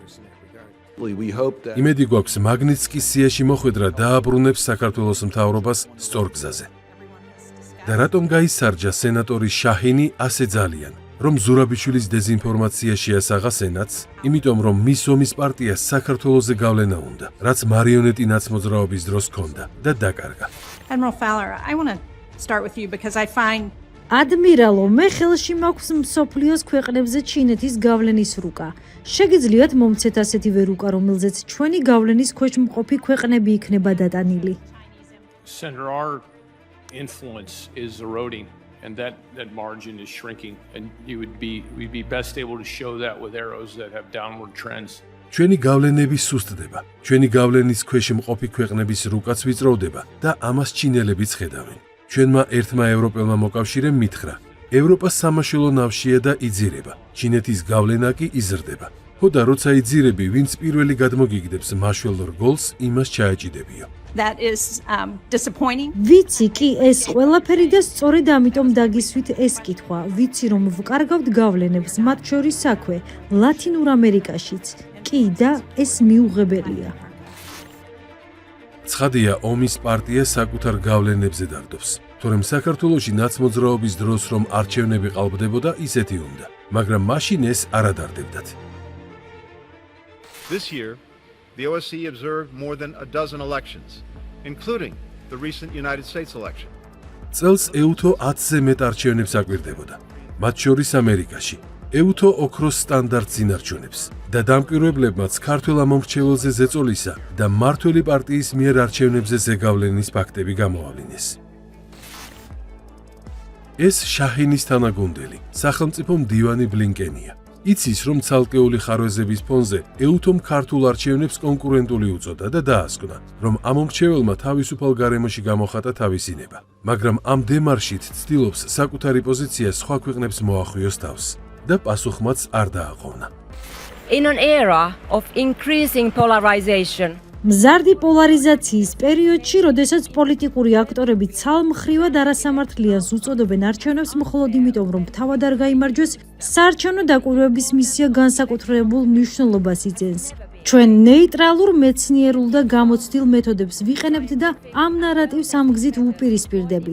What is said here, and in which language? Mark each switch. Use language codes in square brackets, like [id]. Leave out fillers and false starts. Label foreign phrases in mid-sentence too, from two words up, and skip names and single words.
[ka] იმედი გვაქვს, მაგნიტსკის სიაში მოხვედრა დააბრუნებს საქართველოს მთავრობას სწორ გზაზე. და რატომ გაისარჯა სენატორი შაჰინი ასე ძალიან, რომ ზურაბიშვილის დეზინფორმაცია შეასაღა სენატს, იმიტომ რომ მის ომის პარტიას საქართველოზე გავლენა უნდა, რაც მარიონეტი ნაცმოძრაობის დროს ჰქონდა და დაკარგა. [en] Admiral Fowler, I want to start with you because I find [ka] ადმირალო, მე ხელში მაქვს მსოფლიოს ქვეყნებზე ჩინეთის გავლენის რუკა. შეგიძლიათ მომცეთ ასეთივე რუკა, რომელზეც ჩვენი გავლენის ქვეშ მყოფი ქვეყნები იქნება დატანილი. [en] Senator, our influence is eroding, and that margin is shrinking, and we'd be best able to show that with arrows that have downward trends. [ka] ჩვენი გავლენები სუსტდება. ჩვენი გავლენის ქვეშ მყოფი ქვეყნების რუკაც ვიწროვდება და ამას ჩინელებიც ხედავენ. ჩვენმა ერთმა ევროპელმა მოკავშირემ მითხრა: ევროპა სამაშველო ნავშია და იძირება. ჩინეთის გავლენა კი იზრდება. ხო და როცა იძირები, ვინც პირველი გადმოგიგდებს მაშველ რგოლს, იმას ჩაეჭიდებიო. [en] That is disappointing. [ka] ვიცი კი ეს ყველაფერი და სწორედ ამიტომ დაგისვით ეს კითხვა. ვიცი რომ ვკარგავთ გავლენებს, მათ შორის საქმე ლათინურ ამერიკაშიც. კი და ეს მიუღებელია. ცხადია, ომის პარტია საკუთარ გავლენებზე დარდობს. თორემ საქართველოში ნაცმოძრაობის დროს რომ არჩევნები ყალბდებოდა, ისეთი უნდა, მაგრამ მაშინ ეს არ ადარდებდათ. [en] This year, the OSCE observed more than a dozen elections, including the recent United States election. [ka] წელს EUTO 10-ზე მეტ არჩევნებს აკვირდებოდა, მათ შორის ამერიკაში. EUTO ოქროს სტანდარტს ინარჩუნებს და დამკვირვებლებმაც ქართველ ამომრჩეველზე ზეწოლისა და მმართველი პარტიის მიერ არჩევნებზე ზეგავლენის ფაქტები გამოავლინეს. ეს შაჰინის თანაგუნდელი, სახელმწიფო მდივანი ბლინკენია. იცის, რომ ცალკეული ხარვეზების ფონზე EUTO-მ ქართულ არჩევნებს კონკურენტული უწოდა და დაასკვნა, რომ ამომრჩეველმა თავისუფალ გარემოში გამოხატა თავისი ნება, მაგრამ ამ დემარშით ცდილობს საკუთარი პოზიცია სხვა ქვეყნებს მოახვიოს თავს და პასუხმაც არ დააყოვნა. [en] In an era of increasing polarization, [ka] მზარდი პოლარიზაციის პერიოდში, როდესაც პოლიტიკური აქტორები ცალმხრივად არასამართლიანს უწოდებენ არჩევნებს მხოლოდ იმიტომ, რომ თავად არ გაიმარჯვეს, საარჩევნო დაკვირვების მისია განსაკუთრებულ მნიშვნელობას იძენს. ჩვენ ნეიტრალურ, მეცნიერულ და გამოცდილ მეთოდებს ვიყენებთ და ამ ნარატივს ამ გზით ვუპირისპირდებით.